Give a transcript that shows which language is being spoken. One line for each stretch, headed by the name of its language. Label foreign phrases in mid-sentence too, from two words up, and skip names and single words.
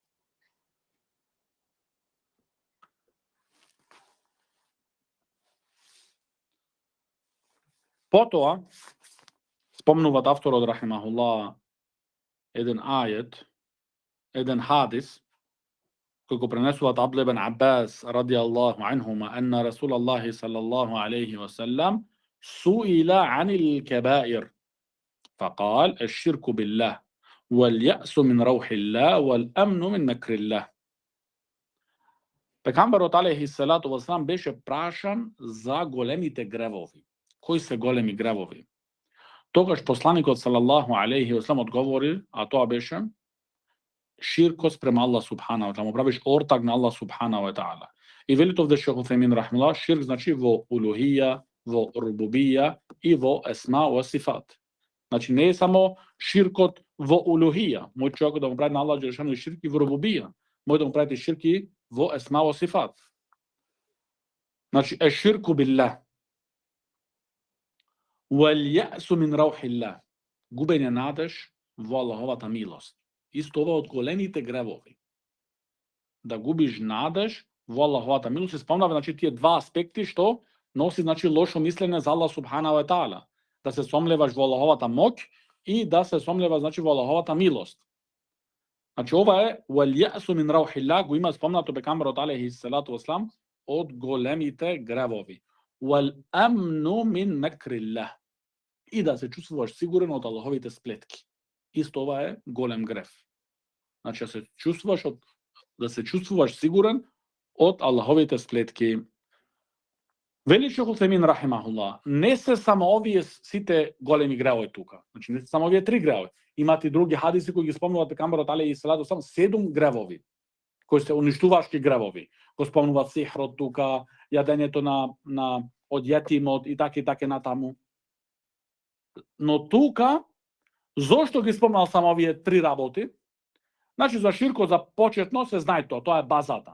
Macedonian: Потоа спомнуваат авторот рахимахуллах еден ајет, еден хадис кој го пренесуваат
Arabic: عبد الله بن عباس رضي الله عنهما أن رسول الله صلى الله عليه وسلم سئل عن الكبائر, فقال الشرك بالله واليأس من روح الله والأمن من مكر الله.
Macedonian: Пегамберот
Arabic: عليه الصلاة والسلام
Macedonian: беше прашан за големите гревови. Кои се големи гревови? Тогаш посланикот
Arabic: صلى الله عليه وسلم
Macedonian: одговори, а тоа беше ширкот спрема
Arabic: الله سبحانه وتعالى,
Macedonian: му правиш ортак на
Arabic: الله سبحانه وتعالى.
Macedonian: И велит овде шех Уфемин рахмуллах, ширк во улухија, во рубубија и во
Arabic: الأسماء والصفات.
Macedonian: Не е само ширкот во улухија, мој човек да му прави на
Arabic: الله جل شأنه
Macedonian: ширки во рубубија, мој да му прави ширки во
Arabic: الأسماء والصفات. Е الشرك بالله. واليأس من روح الله,
Macedonian: губење надеж во Аллаховата милост. Исто ова од големите гревови. Да губиш надеж во Аллаховата милост. Се спомнава тие два аспекти што носи лошо мислење за
Arabic: الله سبحانه وتعالى.
Macedonian: Да се сомневаш во Аллаховата моќ и да се сомневаш во Аллаховата милост. Ова е
Arabic: واليأس من روح الله,
Macedonian: го има спомнато пегамберот алейхи салату ва салам од големите гревови.
Arabic: والأمن من مكر الله,
Macedonian: и да се чувствуваш сигурен од Аллаховите сплетки. Исто ова е голем грев. Да се чувствуваш сигурен од Аллаховите сплетки. Вели Шейх Усаймин рахимахуллах, не се само овие сите големи гревови тука. Значи не се само овие 3 гревови. Имате и други хадиси кои ги спомнуваат пекамберот
Arabic: عليه الصلاة والسلام
Macedonian: 7 гревови кои се уништувачки гревови. Го спомнуваат сихрот тука, јадењето на од јетимот и така натаму. Но тука зошто ги спомнал само овие 3 работи? Значи за ширкот за почетно се знае тоа е базата.